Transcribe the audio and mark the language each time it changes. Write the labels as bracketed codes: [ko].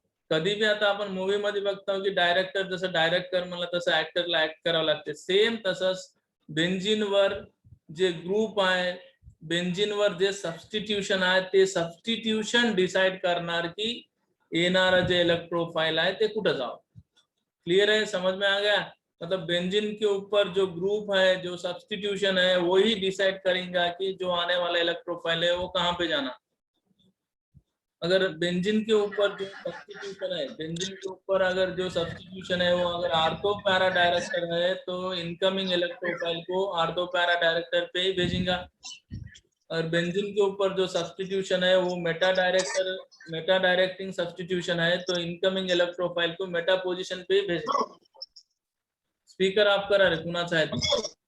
[mr] कधी बी आता आपण मूवी मध्ये बघतो की डायरेक्टर जसं डायरेक्ट कर म्हणलं तसं ऍक्टरला ऍक्ट करावं लागते. सेम तसंच बेंझिनवर जे ग्रुप आहे बेंझिनवर जे सबस्टिट्यूशन आहे ते सबस्टिट्यूशन डिसाइड करणार की येणारा जे इलेक्ट्रोफाइल है ते कुठे जाओ. [hi] क्लियर है? समझ में आ गया? मतलब बेंजीन के ऊपर जो ग्रुप है जो सब्स्टिट्यूशन है वही डिसाइड करेगा कि जो आने वाला इलेक्ट्रोफाइल है वो कहाँ पे जाना. अगर बेंजीन के ऊपर जो सब्स्टिट्यूशन है बेंजीन के ऊपर अगर जो सब्स्टिट्यूशन है वो अगर आर्थो पैरा डायरेक्टर है तो इनकमिंग इलेक्ट्रोफाइल को आर्थो पैरा डायरेक्टर पे ही भेजेगा. और बेंजीन के ऊपर जो सब्स्टिट्यूशन है वो मेटा डायरेक्टिंग सब्स्टिट्यूशन है तो इनकमिंग इलेक्ट्रोफाइल को मेटा पोजीशन पे ही भेजेगा. [mr] स्पीकर ऑफ करा रे कुणाचा आहे तो.